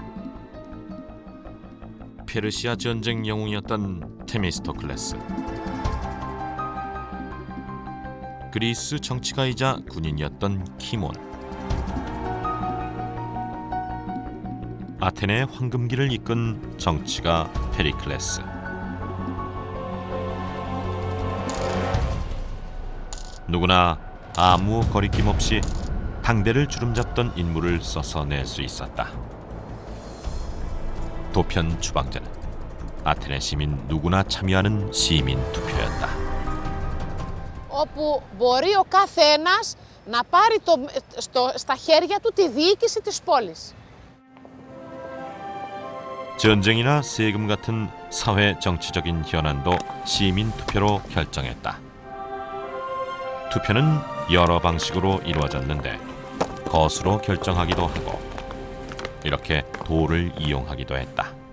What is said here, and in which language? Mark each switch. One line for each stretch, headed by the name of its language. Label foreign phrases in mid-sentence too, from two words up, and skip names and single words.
Korean: 페르시아 전쟁 영웅이었던 테미스토클레스, 그리스 정치가이자 군인이었던 키몬, 아테네의 황금기를 이끈 정치가 페리클레스, 누구나 아무 거리낌 없이 당대를 주름잡던 인물을 써서 낼 수 있었다. 도편 추방제는 아테네 시민 누구나 참여하는 시민 투표였다.
Greek: όπου μπορεί ο καθένας να πάρει στα χέρια του τη διοίκηση της πόλης.
Korean: 전쟁이나 세금 같은 사회 정치적인 현안도 시민 투표로 결정했다. 투표는 여러 방식으로 이루어졌는데 거수로 결정하기도 하고 이렇게 돌을 이용하기도 했다.